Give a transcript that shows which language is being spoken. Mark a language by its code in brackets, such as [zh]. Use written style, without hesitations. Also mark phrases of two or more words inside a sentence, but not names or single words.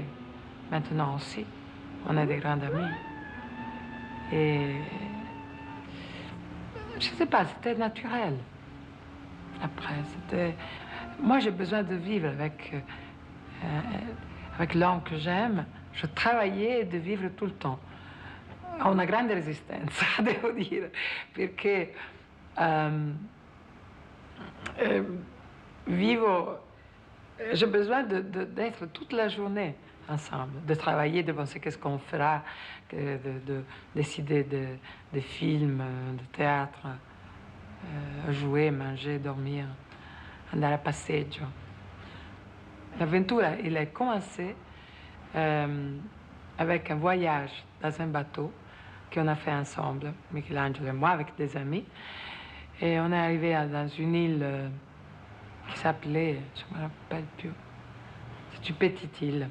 [fr] Maintenant aussi. On est des grands amis. Et... Je sais pas, c'était naturel. Après, c'était... Moi, j'ai besoin de vivre avec l'homme que j'aime. Je travaillais de vivre tout le temps. [it] Ho una grande resistenza, devo dire, perché vivo... [fr] J'ai besoin d'être toute la journée ensemble, de travailler, de penser qu'est-ce qu'on fera, de décider de films, de théâtre, jouer, manger, dormir, [it] andare a passeggio. [fr] L'avventura, il a commencé avec un voyage dans un bateau qu'on a fait ensemble, Michelangelo et moi, avec des amis. Et on est arrivé dans une île qui s'appelait, je ne me rappelle plus, c'est une petite île.